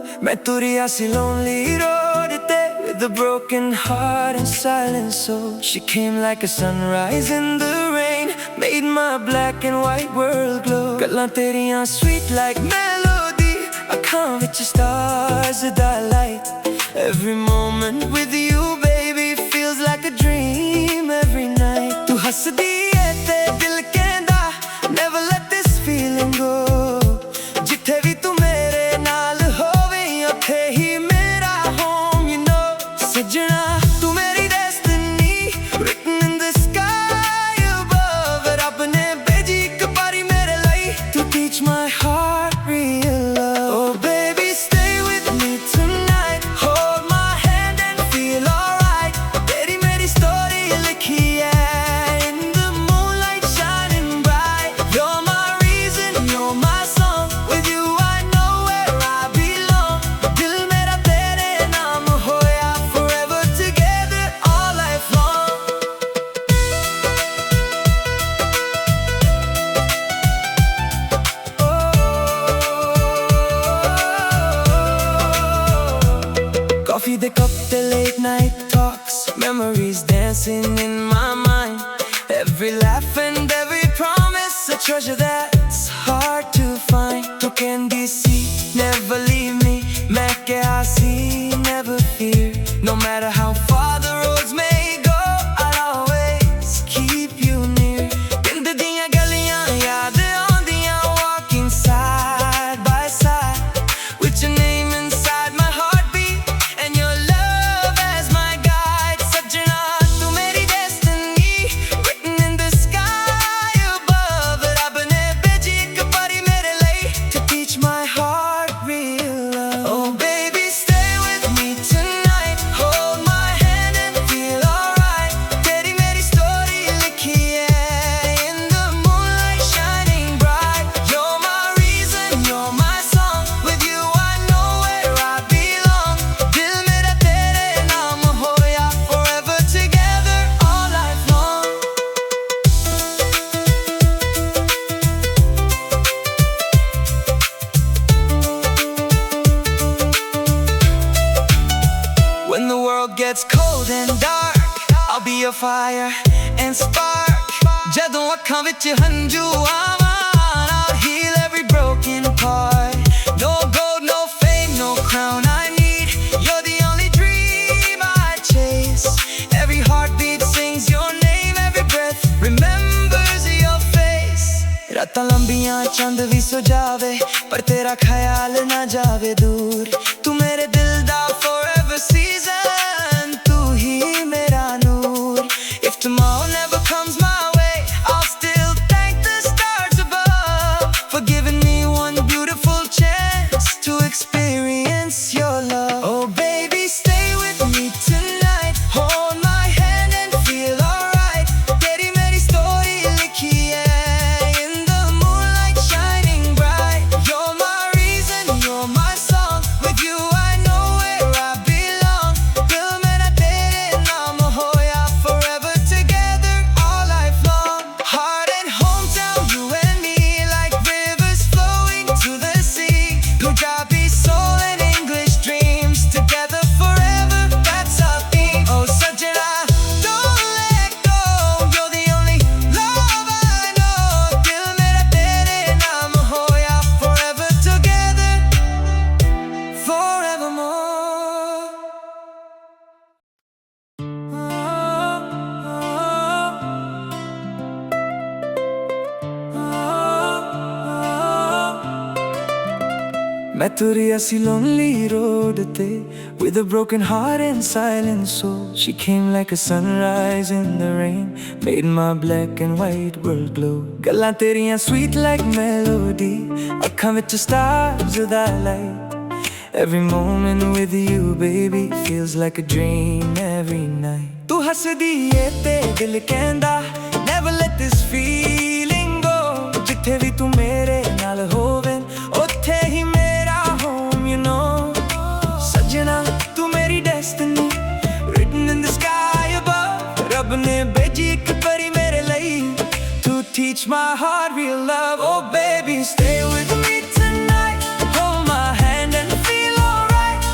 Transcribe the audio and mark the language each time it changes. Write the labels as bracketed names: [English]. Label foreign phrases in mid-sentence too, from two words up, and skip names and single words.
[Punjabi] ਮੈਂ ਤੁਰਿਆ ਸੀ [English] lonely road there with a broken heart and silent soul. She came like a sunrise in the rain, made my black and white world glow. [Punjabi] ਗੱਲਾਂ ਤੇਰੀਆਂ [English] sweet like melody, [Punjabi] ਅੱਖਾਂ ਵਿੱਚ [English] stars that light. Every moment with you baby feels like a dream every night. [Punjabi] ਤੂੰ ਹੱਸਦੀ ਏ ਤੇ ਦਿਲ ਕਹਿੰਦਾ [English] never let this feeling go. [Punjabi] ਜਿੱਥੇ ਵੀ ਤੂੰ ਮੇਰੇ ਨਾਲ ਹੋਵੇਂ ਉੱਥੇ ਹੀ ਮੇਰਾ [English] home you know. [Punjabi] ਸੱਜਣਾ ਤੂੰ ਮੇਰੀ [English] destiny written in the sky above. [Punjabi] ਰੱਬ ਨੇ ਭੇਜੀ ਇੱਕ ਪਾਰੀ ਮੇਰੇ ਲਈ [English] to teach my heart real love. Oh baby stay with me tonight, hold my hand and feel alright. [Punjabi] ਤੇਰੀ ਮੇਰੀ story ਲਿਖੀ ਹੈ [English] in the moonlight shining bright. You're my reason, you're my song, with you I know where I belong. [Punjabi] ਦਿਲ ਮੇਰਾ ਤੇਰੇ ਨਾਮ ਹੋਇਆ [English] forever together all life long. Coffee the cup, the late night talks, memories dancing in my mind. Every laugh and every promise, a treasure that's hard to find. To candy see, never leave me. मैं क्या see, never fear. No matter how far the roads may go, I'll always keep you near. [Punjabi] ਪਿੰਡ ਦੀਆਂ ਗਲੀਆਂ ਯਾਦ ਆਉਂਦੀਆਂ, [English] walking side by side with your name inside my heartbeat and your love as my guide. [Punjabi] ਸੱਜਣਾ ਤੂੰ ਮੇਰੀ [English] destiny written in the sky above. [Punjabi] ਰੱਬ ਨੇ ਭੇਜੀ ਇੱਕ ਪਾਰੀ ਮੇਰੇ ਲਈ [English] to teach my heart real love. Oh baby stay with me tonight, hold my hand and feel alright. [Punjabi] ਤੇਰੀ ਮੇਰੀ story ਲਿਖੀ ਹੈ [English] in the moonlight shining bright. You're my reason, you're my song, with you I know where I belong. [Punjabi] ਦਿਲ ਮੇਰਾ ਤੇਰੇ ਨਾਮ ਹੋਇਆ [English] forever together all life long. When the world gets cold and dark, I'll be a fire and spark. [Punjabi] ਜਦੋਂ ਅੱਖਾਂ ਵਿੱਚ ਹੰਝੂ ਆਵਾਂ, [English] I'll heal every broken part. No gold, no fame, no crown I need. You're the only dream I chase. Every heartbeat sings your name, every breath remembers your face. [Punjabi] ਰਾਤਾਂ ਲੰਬੀਆਂ ਚੰਦ ਵੀ ਸੋ ਜਾਵੇ, ਪਰ ਤੇਰਾ ਖਿਆਲ ਨਾ ਜਾਵੇ ਦੂਰ. ਤੂੰ ਮੇਰੇ ਦਿਲ ਦਾ [English] forever season, [Punjabi] ਤੂੰ ਹੀ ਮੇਰਾ ਨੂਰ. [English] If tomorrow never comes my way, I'll still thank the stars above for giving me one beautiful chance to experience your love. Oh baby stay with me tonight, hold my hand and feel alright. ਤੇਰੀ ਮੇਰੀ story ਲਿਖੀ ਹੈ in the moonlight shining bright. You're my reason, you're my song, with you I know where I belong. ਦਿਲ ਮੇਰਾ ਤੇਰੇ ਨਾਮ ਹੋਇਆ forever together all life long. Heart and hometown, you and me, like rivers flowing to the sea. Punjabi soul and English dreams, together forever, that's our theme. Oh sajna, don't let go, you're the only love I know. [Punjabi] ਦਿਲ ਮੇਰਾ ਤੇਰੇ ਨਾਮ ਹੋਇਆ [English] forever together, forevermore. [Punjabi] ਮੈਂ ਤੁਰਿਆ ਸੀ [English] lonely road te with a broken heart and silent soul. She came like a sunrise in the rain, made my black and white world glow. [Punjabi] ਗੱਲਾਂ ਤੇਰੀਆਂ [English] sweet like melody, [Punjabi] ਅੱਖਾਂ ਵਿੱਚ [English] stars that light. Every moment with you baby feels like a dream every night. [Punjabi] ਤੂੰ ਹੱਸਦੀ ਏ ਤੇ ਦਿਲ ਕਹਿੰਦਾ [English] never let this feeling go. [Punjabi] ਜਿੱਥੇ ਵੀ ਤੂੰ ਮੇਰੇ ਨਾਲ ਹੋਵੇਂ ਉੱਥੇ ਹੀ ਮੇਰਾ [English] home you know. [Punjabi] ਸੱਜਣਾ ਤੂੰ ਮੇਰੀ [English] destiny written in the sky above. [Punjabi] ਰੱਬ ਨੇ ਭੇਜੀ ਇੱਕ ਪਰੀ ਮੇਰੇ ਲਈ [English] to teach my heart real love. Oh baby stay with me tonight, hold my hand and feel alright.